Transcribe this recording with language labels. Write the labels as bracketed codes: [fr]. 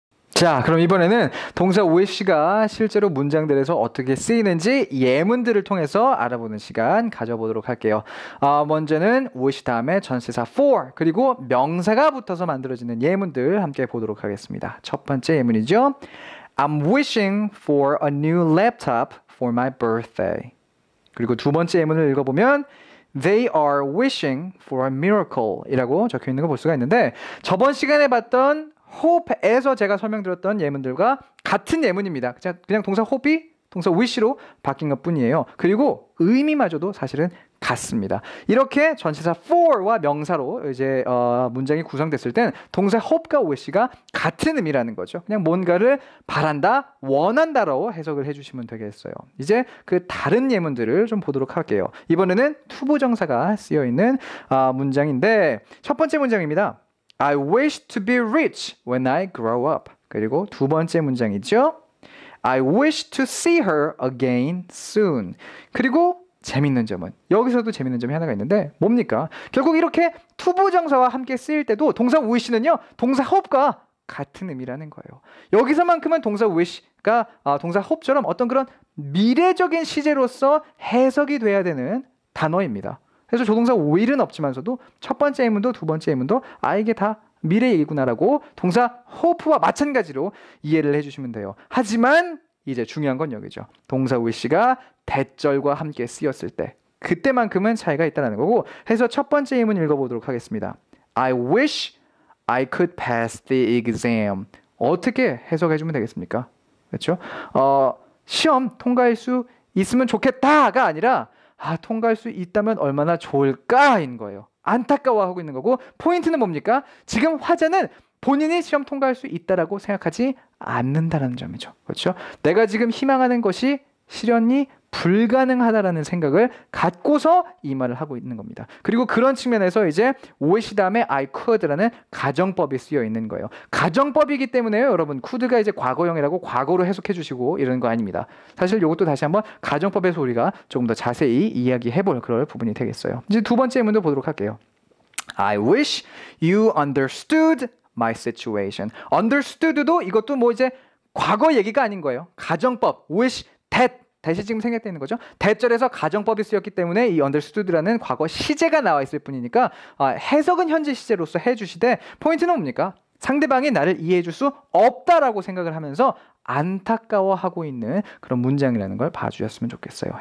[ko] 자, 그럼 이번에는 동사 wish가 실제로 문장들에서 어떻게 쓰이는지 예문들을 통해서 알아보는 시간 가져보도록 할게요. 먼저는 wish 다음에 전치사 for 그리고 명사가 붙어서 만들어지는 예문들 함께 보도록 하겠습니다. 첫 번째 예문이죠. [en] I'm wishing for a new laptop for my birthday. [ko] 그리고 두 번째 예문을 읽어보면 [en] They are wishing for a miracle [ko] 이라고 적혀 있는 거 볼 수가 있는데 저번 시간에 봤던 hope에서 제가 설명드렸던 예문들과 같은 예문입니다. 그냥 동사 hope이 동사 wish로 바뀐 것뿐이에요. 그리고 의미마저도 사실은 같습니다. 이렇게 전치사 for와 명사로 이제 문장이 구성됐을 땐 동사 hope과 wish가 같은 의미라는 거죠. 그냥 뭔가를 바란다, 원한다로 해석을 해주시면 되겠어요. 이제 그 다른 예문들을 좀 보도록 할게요. 이번에는 투부정사가 쓰여 있는 문장인데 첫 번째 문장입니다. [en] I wish to be rich when I grow up. [ko] 그리고 두 번째 문장이죠. [en] I wish to see her again soon. [ko] 그리고 재밌는 점은 여기서도 재밌는 점이 하나가 있는데 뭡니까? 결국 이렇게 투부정사와 함께 쓰일 때도 동사 wish는요 동사 hope과 같은 의미라는 거예요. 여기서만큼은 동사 wish가 동사 hope처럼 어떤 그런 미래적인 시제로서 해석이 돼야 되는 단어입니다. 그래서 조동사 will은 없지만서도 첫 번째 예문도 두 번째 예문도 이게 다 미래 얘기구나라고 동사 hope와 마찬가지로 이해를 해주시면 돼요. 하지만 이제 중요한 건 여기죠. 동사 wish가 대절과 함께 쓰였을 때 그때만큼은 차이가 있다는 거고 해서 첫 번째 예문 읽어보도록 하겠습니다. [en] I wish I could pass the exam. [ko] 어떻게 해석해주면 되겠습니까? 그렇죠? 시험 통과할 수 있으면 좋겠다가 아니라 통과할 수 있다면 얼마나 좋을까인 거예요. 안타까워하고 있는 거고 포인트는 뭡니까? 지금 화자는 본인이 시험 통과할 수 있다라고 생각하지 않는다는 점이죠. 그렇죠? 내가 지금 희망하는 것이 실현이 불가능하다라는 생각을 갖고서 이 말을 하고 있는 겁니다. 그리고 그런 측면에서 이제 wish 다음에 I could라는 가정법이 쓰여 있는 거예요. 가정법이기 때문에요, 여러분. could가 이제 과거형이라고 과거로 해석해 주시고 이런 거 아닙니다. 사실 이것도 다시 한번 가정법에서 우리가 조금 더 자세히 이야기해 볼 그럴 부분이 되겠어요. 이제 두 번째 문도 보도록 할게요. [en] I wish you understood my situation. [ko] understood도 이것도 뭐 이제 과거 얘기가 아닌 거예요. 가정법, wish that 대시 지금 생략되는 거죠. 대절에서 가정법이 쓰였기 때문에 이 understood라는 과거 시제가 나와 있을 뿐이니까 해석은 현재 시제로서 해주시되 포인트는 뭡니까? 상대방이 나를 이해해 줄 수 없다라고 생각을 하면서 안타까워하고 있는 그런 문장이라는 걸 봐주셨으면 좋겠어요.